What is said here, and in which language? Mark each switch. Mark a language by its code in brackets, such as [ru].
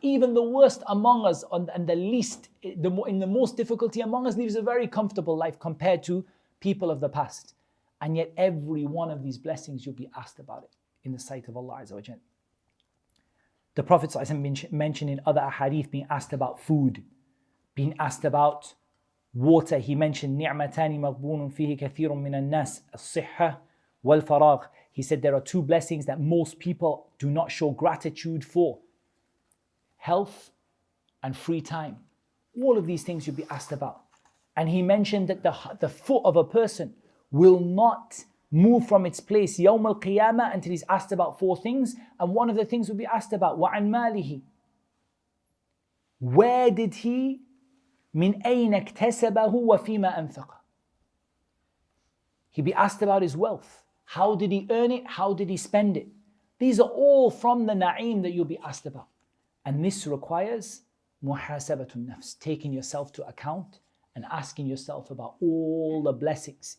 [en] Even the worst among us and the least, in the most difficulty among us, lives a very comfortable life compared to people of the past. And yet every one of these blessings you'll be asked about it in the sight of Allah Azza wa Jal. The Prophet ﷺ mentioned in other ahadith being asked about food, being asked about water. He mentioned [ar] نِعْمَتَانِ مَغْبُونٌ فِيهِ كَثِيرٌ مِنَ النَّاسِ الصِّحَّةُ وَالْفَرَاغُ. [en] He said there are two blessings that most people do not show gratitude for: health and free time. All of these things you'll be asked about. And he mentioned that the foot of a person will not move from its place Yawm al-Qiyamah until he's asked about four things. And one of the things will be asked about, [ar] وَعَنْ مَالِهِ. [en] Where did he, [ar] مِنْ أَيْنَ اكْتَسَبَهُ وَفِيمَا أَنْفَقَ. [en] He'll be asked about his wealth. How did he earn it? How did he spend it? These are all from the na'im that you'll be asked about. And this requires muhasabatun nafs, taking yourself to account and asking yourself about all the blessings.